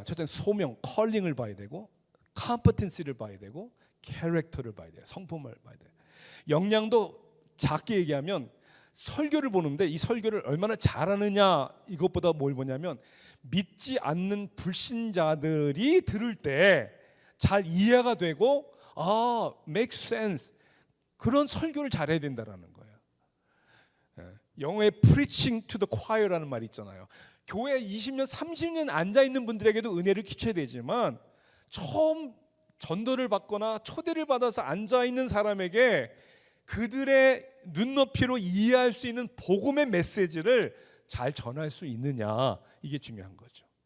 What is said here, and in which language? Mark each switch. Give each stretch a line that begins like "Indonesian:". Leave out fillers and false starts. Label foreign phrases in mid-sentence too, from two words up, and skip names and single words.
Korean: 첫째 소명, 컬링을 봐야 되고 컴피텐시를 봐야 되고 캐릭터를 봐야 돼요. 성품을 봐야 돼요. 역량도 작게 얘기하면 설교를 보는데 이 설교를 얼마나 잘하느냐 이것보다 뭘 보냐면 믿지 않는 불신자들이 들을 때 잘 이해가 되고
English: make sense
Korean: 그런 설교를 잘해야 된다라는 거예요. 영어에
English: preaching to the choir
Korean: 라는 말이 있잖아요. 교회 20년, 30년 앉아 있는 분들에게도 은혜를 끼쳐야 되지만 처음 전도를 받거나 초대를 받아서 앉아 있는 사람에게 그들의 눈높이로 이해할 수 있는 복음의 메시지를 잘 전할 수 있느냐, 이게 중요한 거죠.